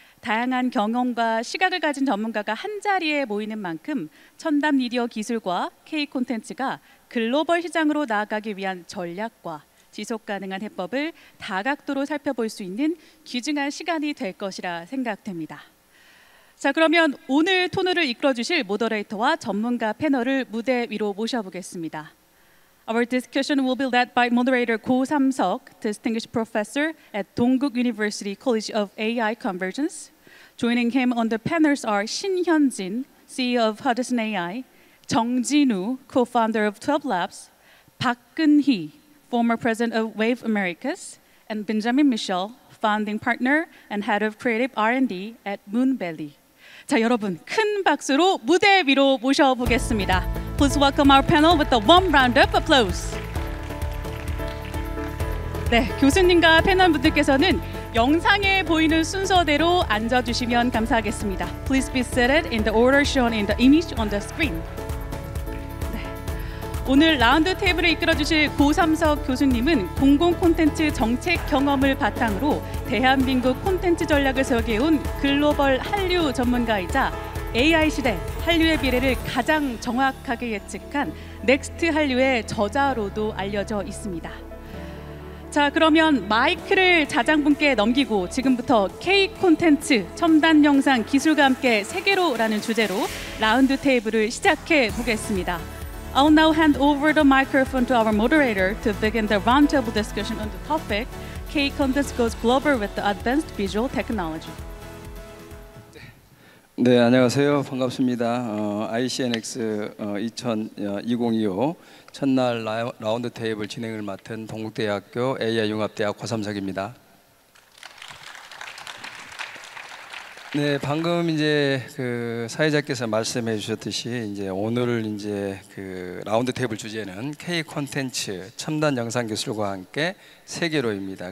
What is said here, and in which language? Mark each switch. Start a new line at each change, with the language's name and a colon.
Korean: 다양한 경험과 시각을 가진 전문가가 한자리에 모이는 만큼 첨단 미디어 기술과 K 콘텐츠가 글로벌 시장으로 나아가기 위한 전략과 지속 가능한 해법을 다각도로 살펴볼 수 있는 귀중한 시간이 될 것이라 생각됩니다. 자, 그러면 오늘 토론을 이끌어 주실 모더레이터와 전문가 패널을 무대 위로 모셔보겠습니다.
English: Our discussion will be led by moderator Go Sam-seok, distinguished professor at Dongguk University College of AI Convergence. Joining him on the panels are Shin Hyun-jin, CEO of Hudson AI, Jung Jin-woo, co-founder of 12 Labs, Park Geun-hee, former president of Wave Americas, and Benjamin Michel, founding partner and head of creative R&D at Moonbelly.
Korean: 자, 여러분 큰 박수로 무대 위로 모셔보겠습니다.
English: Please welcome our panel with a warm round of applause.
Korean: 네, 교수님과 패널분들께서는 영상에 보이는 순서대로 앉아주시면 감사하겠습니다.
English: Please be seated in the order shown in the image on the screen.
Korean: 네, 오늘 라운드 테이블을 이끌어 주실 고삼석 교수님은 공공 콘텐츠 정책 경험을 바탕으로 대한민국 콘텐츠 전략을 설계해온 글로벌 한류 전문가이자 AI 시대 한류의 미래를 가장 정확하게 예측한 넥스트 한류의 저자로도 알려져 있습니다. 자, 그러면 마이크를 자장분께 넘기고 지금부터 K 콘텐츠 첨단 영상 기술과 함께 세계로라는 주제로 라운드 테이블을 시작해 보겠습니다.
English: I'll now hand over the microphone to our moderator to begin the roundtable discussion on the topic K Content goes global with the advanced visual technology.
Korean: 네, 안녕하세요. 반갑습니다. ICNX 2025 첫날 라운드 테이블 진행을 맡은 동국대학교 AI융합대학 고삼석입니다. 네, 방금 이제 그 사회자께서 말씀해 주셨듯이 이제 오늘 이제 그 라운드 테이블 주제는 K 콘텐츠 첨단 영상 기술과 함께 세계로입니다.